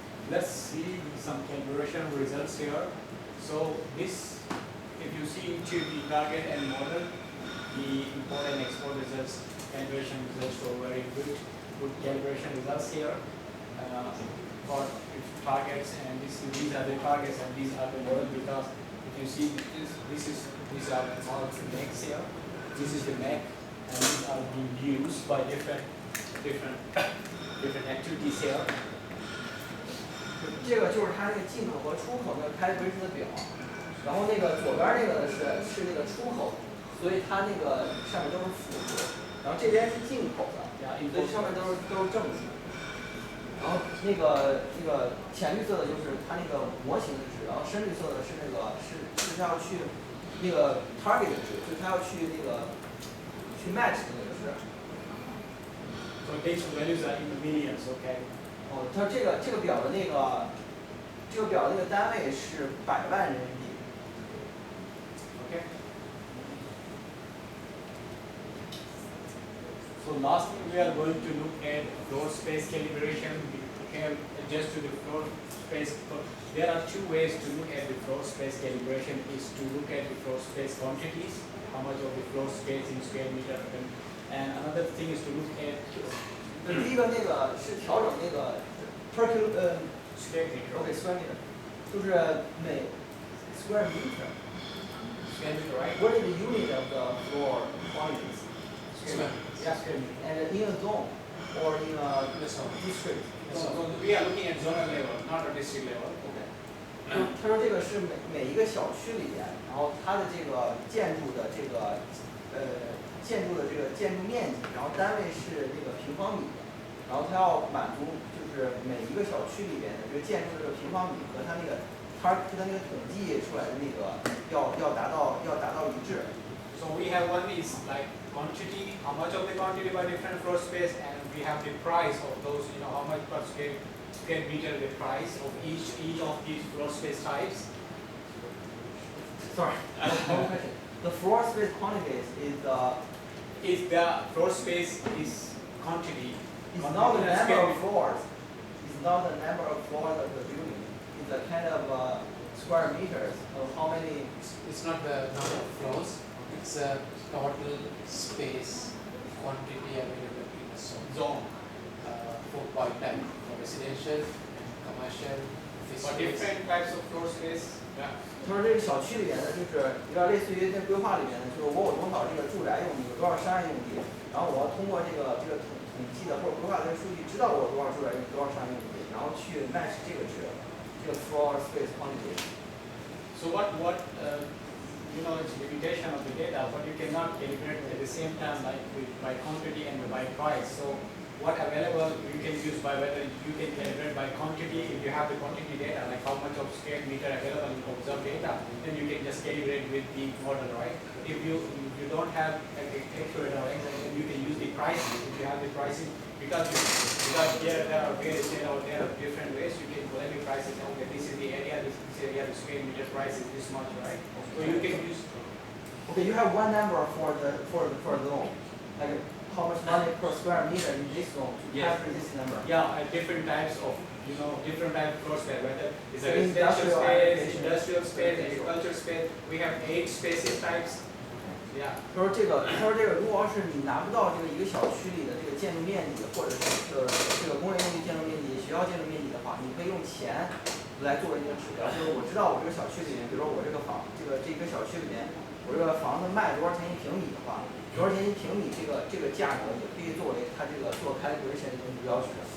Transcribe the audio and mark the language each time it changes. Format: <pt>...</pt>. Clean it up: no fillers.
<en>Let's see some calibration results here. So this, if you see into the target and model, the import and export results, calibration results show very good calibration results here for targets, and these are the targets and these are the model, because if you see these are all max here, this is the mac, and these are being used by different activities here.</en> <zh>这个就是它那个进口和出口那个 calibration 的表，然后那个左边那个呢是那个出口，所以它那个上面都是负数，然后这边是进口的。所以上面都是正数，然后那个浅绿色的就是它那个模型的值，然后深绿色的是它要去那个 target 的值，就是它要去match 的那个值。</zh> <en>So these values are in millions, okay?</en> <zh>哦，它这个表的那个单位是100万人民币。</zh> <en>Okay. So lastly, we are going to look at floor space calibration. Okay, just to the floor space. There are two ways to look at the floor space calibration. Is to look at the floor space quantities, how much of the floor space in square meter, and another thing is to look at.</en> <zh>第一个那个是调整那个 per</zh> <en>square meter. OK square meter，</en> <zh>就是每</zh> <en>square meter。 Square meter, right? What is the unit of the floor quantities? Square meter. Yeah, square meter. And in a zone or in a district. So we are looking at zonal level, not a district level. OK.</en> <zh>他说这个是每一个小区里边，然后它的这个建筑的这个建筑面积，然后单位是那个平方米，然后它要满足就是每一个小区里边的这个建筑的这个平方米和它那个统计出来的那个要达到一致。</zh> <en>So we have one is like quantity, how much of the quantity by different floor space, and we have the price of those, how much per square meter the price of each of these floor space types. Sorry, I have one question. The floor space quantities is the floor space is quantity. It's not the number of floors. It's not the number of floors of the building. It's a kind of square meters of how many. It's not the number of floors. It's a total space quantity available in a zone by type for residential, commercial, For office space. different types of floor space. Yeah.</en> <zh>他说这个小区里面呢，就是有点类似于那规划里面的，就是我有多少这个住宅用地，有多少商业用地，然后我要通过这个统计的或者规划的数据，知道我有多少住宅用地，多少商业用地，然后去 match 这个值，这个</zh> <en>floor space quantity。 So it's limitation of the data, but you cannot calibrate at the same time like by quantity and by price. So what available you can use by whether you can calibrate by quantity if you have the quantity data, like how much of square meter available in observed data, then you can just calibrate with the model, right? If you don't have accurate or exact, then you can use the pricing. If you have the pricing, because there are various data out there of different ways, you can collect the prices. Okay, this is the area, this area, the square meter price is this much, right? So you can use. Okay, you have one number for the zone, like how much money per square meter in this zone to capture this number. Yeah, different types of different type of floor space, whether it's a So residential space, industrial space, agricultural space. We have 8 spaces types. Yeah.</en> <zh>他说这个如果要是你拿不到这个一个小区里的这个建筑面积，或者是这个工业用地建筑面积、学校建筑面积的话，你可以用钱来作为那个指标。就是我知道我这个小区里面，比如说我这个房，这个小区里面，我这个房子卖多少钱一平米的话，多少钱一平米这个价格也可以作为它这个做calculation的一个目标值。</zh>